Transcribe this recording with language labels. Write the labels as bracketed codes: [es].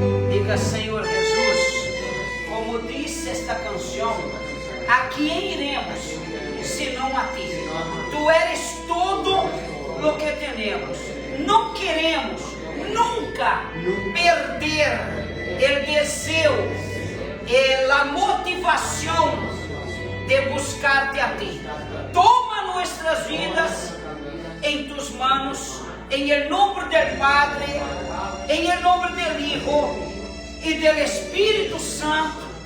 [pt] Diga: Senhor Jesus, como disse esta canção, a quem iremos, senão a ti? [es] Tu eres todo lo que tenemos. [pt] Não queremos nunca perder o desejo, a motivação de buscar-te a ti. [es] Toma nuestras vidas em tus manos, em el nombre del Padre, em el nombre del Hijo e del Espírito Santo.